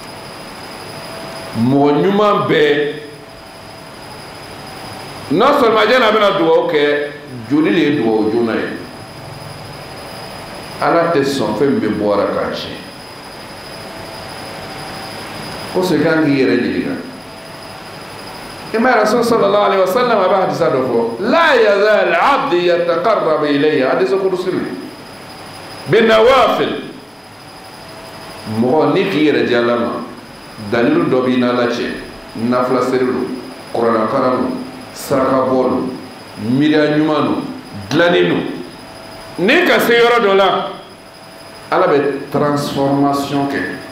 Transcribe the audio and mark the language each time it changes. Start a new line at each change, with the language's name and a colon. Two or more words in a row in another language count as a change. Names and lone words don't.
Bambara: mɔgɔ ɲuman bɛɛ
French: non seulement
Bambara: jɛna a bɛna dugawu kɛ joli de ye dugawu joona ye Ala tɛ sɔn fɛn min bɛ bɔ ara k'a tiɲɛ ko so i kan k'i yɛrɛ ɲininka i ma Rasul
Arabic: صلى الله عليه وسلم
Bambara: a bɛ hadisa dɔ fɔ
Arabic: لا يزال عبدي يتقرب إلي
Bambara: hadisa kudusi binawafil mɔgɔ ni k'i yɛrɛ di Ala ma dalilu dɔ b'i n'Ala cɛ nafila seri do kuranakaran do saraka bɔ do miiriya ɲuman do dilanni do ni ka se yɔrɔ dɔ la Ala bɛ transformation kɛ